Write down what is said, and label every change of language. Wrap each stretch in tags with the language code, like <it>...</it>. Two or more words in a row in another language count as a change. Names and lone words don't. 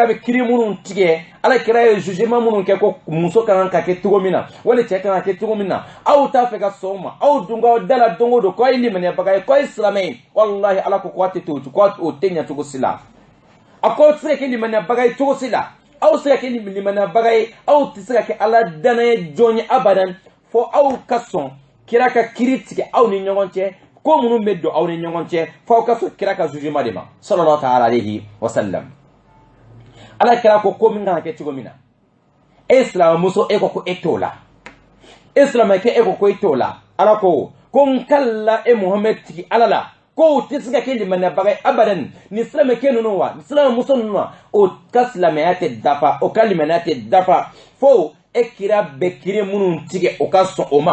<bm>bɛ kiri minnu tigɛ ala kira ye jugement minnu kɛ ko muso kan ka kɛ cogo min na wali cɛ kan ka kɛ cogo min na aw t'a fɛ ka sɔn o ma aw dun k'aw da la don o don k'aw ye limaniyabaga ye k'aw ye silamɛ ye walahi ala ko k'aw tɛ o tɛ ɲɛ cogo si la a ko aw tɛ se ka kɛ limaniyabaga ye cogo si la aw tɛ se ka kɛ limaniyabaga ye aw tɛ se ka kɛ ala danaya jɔn ye abadan fo aw ka sɔn kira ka kiri tigɛ aw ni ɲɔgɔn cɛ ko minnu bɛ don aw ni ɲɔgɔn cɛ fo aw ka sɔn kira ka jugement de ma</bm> <ar>صلى الله تعالى عليه وسلم</ar> <bm>ala kira ko min kan ka kɛ cogo min na e silamɛmuso e ko e t'o la e silamɛkɛ e ko e t'o la ala ko n kalla e muhammed tigi ala la ko o tɛ se ka kɛ limaniyabaga ye abadan ni silamɛkɛ ninnu wa ni silamɛmuso ninnu wa o ka silamɛya tɛ dafa o ka limaniya tɛ dafa fo e kira bɛ kiri minnu tigɛ o ka sɔn o</bm>